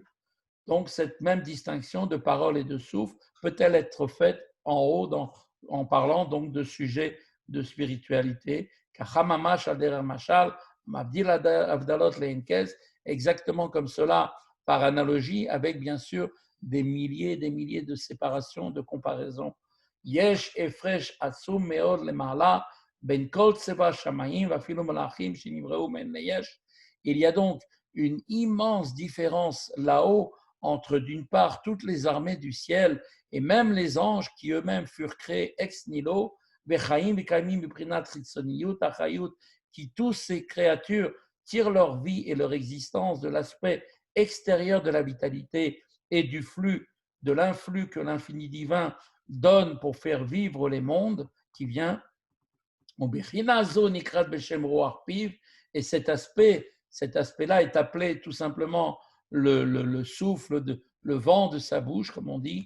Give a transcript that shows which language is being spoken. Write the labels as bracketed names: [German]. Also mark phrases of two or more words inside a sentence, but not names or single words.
[French] Donc, cette même distinction de parole et de souffle peut-elle être faite en haut en parlant donc de sujets de spiritualité, exactement comme cela, par analogie, avec bien sûr des milliers et des milliers de séparations, de comparaisons. [Hebrew] יש הפרש עצום מאד למעלה בין כל צבא שמים ואפילו מלאכים שנבראו מאין ליש. [French] Il y a donc une immense différence là-haut entre d'une part toutes les armées du ciel et même les anges qui eux-mêmes furent créés ex nihilo, qui tous ces créatures tirent leur vie et leur existence de l'aspect extérieur de la vitalité et du flux, de l'influx que l'infini divin donne pour faire vivre les mondes, qui vient, et cet aspect-là est appelé tout simplement le souffle, le vent de sa bouche, comme on dit.